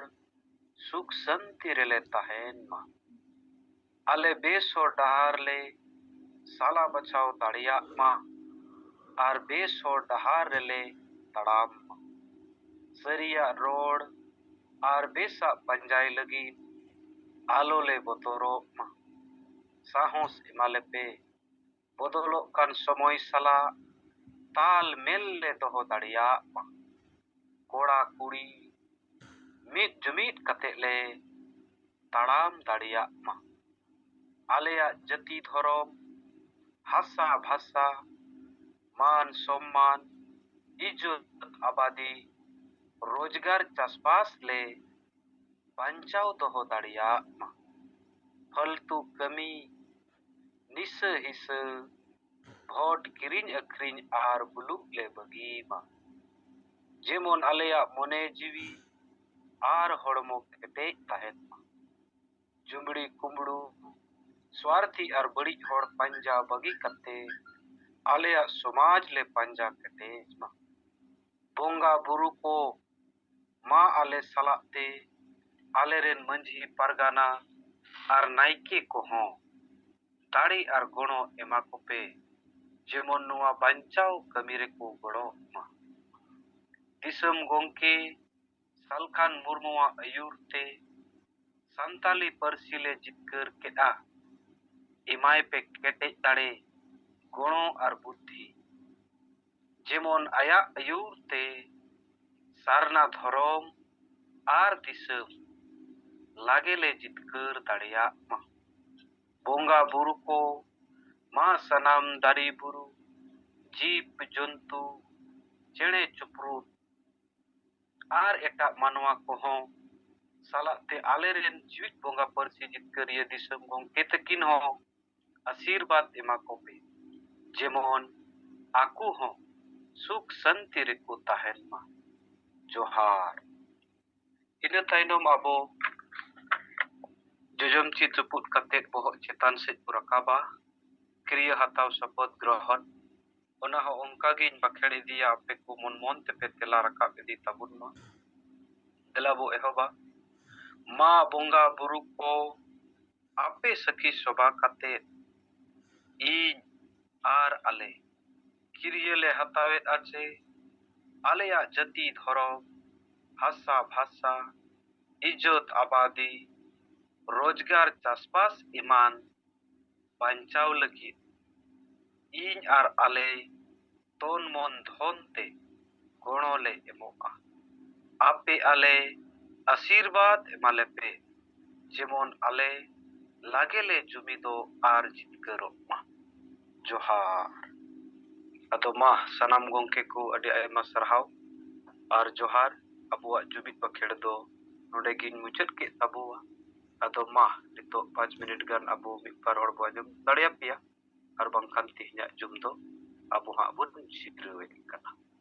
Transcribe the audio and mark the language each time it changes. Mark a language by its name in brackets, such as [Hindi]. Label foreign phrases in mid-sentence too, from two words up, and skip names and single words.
[Hindi] सुख संति [Santali] रेले ताहेन मा आले बेसो डहार ले साला बचाओ दाड़िया मा और बेसो डहार रेले तड़ाम मा सरिया रोड और बेसा पंजाई लगी आलो ले बतोरो मा साहस एमाले पे बदलो कान समय सला ताल मेल ले दोहो दाड़ियाग मा कोड़ा कुड़ी मीद जुमीद कते ले ताड़ाम दाड़ियाग मा आलेया जति धरम हासा भाषा मान सम्मान इज्जत आबादी रोजगार चाषबास ले बांचाव दोहो दाड़ियाग मा फालतू कमी निसा हिसा भोट किरिंग अक्रिंग आर बुलुक ले बगी मा जेमन आलेया मने जीवी आर हड़मो केटेज ताहेन मा जुमड़ी कुमड़ू स्वार्थी और बड़ी हड़ पंजा बगी कते आलेया समाज ले पंजा केटेज मा बोंगा बुरु को मा आले सलाते आले रेन मंझी परगाना और नाइके को हों दाड़ी और गणो एमा कोपे जेमन नुआ बांचाव कमीरे को गणो मा दिसम गोंके सालखान मुर्मुआ अयुरते संताली परसिले जितकर केदा इमाय पे केटे दाड़े गणो और बुद्धि जेमन आया अयुरते सारना धरम आर दिसम लागेले जितकर दाड़िया मा बोंगा बुरु को मा सनाम दारी बुरु जीव जंतु चेणे चुपरू आर एटा मानवा को हों सालाते आलेरेन जीवित बोंगा परसी जितकर ये दिसम गोंके तकिन हो आशीर्वाद एमा कोपे जेमन आकू हो [Hindi] सुख शांति [Santali] रेको ताहेन मा जोहार इन ताइनम आबो जोजम ची चुपुट कते बोह चेतान से रकाबा क्रिया हताव शपथ ग्रहण ओना हो ओंका गिन बखेड़ी दिया आपे को मन मन ते पे तेला रकाब इदी तबुन मा देला बो एहोबा मा बोंगा बुरु को आपे सखी शोभा कते इन आर आले किरिये ले हतावेत आचे आलेया जति धरम हासा भाषा इज्जत आबादी रोजगार चाषबास इमान बांचाव लगी इन आर आले [Hindi] तन मन धन [Santali] ते गणो ले एमोआ आपे आले आशीर्वाद एमाले पे जेमन आले लागेले जुमिदो आर जितकरो मा जोहार अदो मा सनाम गोंके को अडे आयमा सरहाव आर जोहार अबुआ जुमिद बखेड़ दो नोडे गिन मुचाद के तबुआ अदो मा नितो 5 मिनट गान अबु मिपार हड़ बो जम दाड़िया पिया और बंखान तिहना जुम दो अबु हा बुन सिद्रवे कना